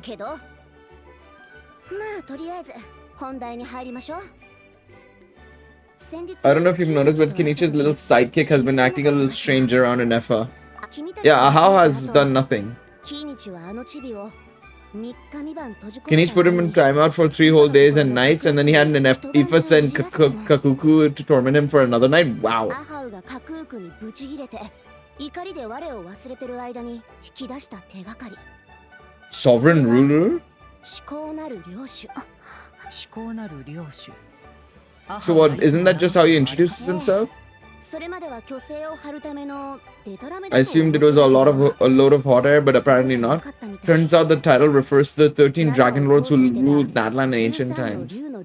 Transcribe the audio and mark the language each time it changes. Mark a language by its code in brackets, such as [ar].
[ja] けど、まあとりあえず本題に入りましょう。 [en] I don't know if you've noticed, but Kenichi's little sidekick has been acting a little strange around Inefa. Yeah, Ahao has done nothing. [ja] キニチはあのチビを3日3晩閉じ込めた。 [en] Kenichi put him in timeout for 3 whole days and nights, and then he had an Ifa send Kakuku to torment him for another night. Wow. [ja] アハウがカクークにブチギレて怒りで我を忘れてる間に引き出した手がかり。 [en] Sovereign ruler? [ja] 思考なる領主。思考なる領主。 [en] So what, isn't that just how he introduces himself? [ja] それまでは虚勢を張るためのデタラメ。 [en] I assumed it was a load of hot air, but apparently not. Turns out the title refers to the 13 dragon lords who ruled Natlan in ancient times.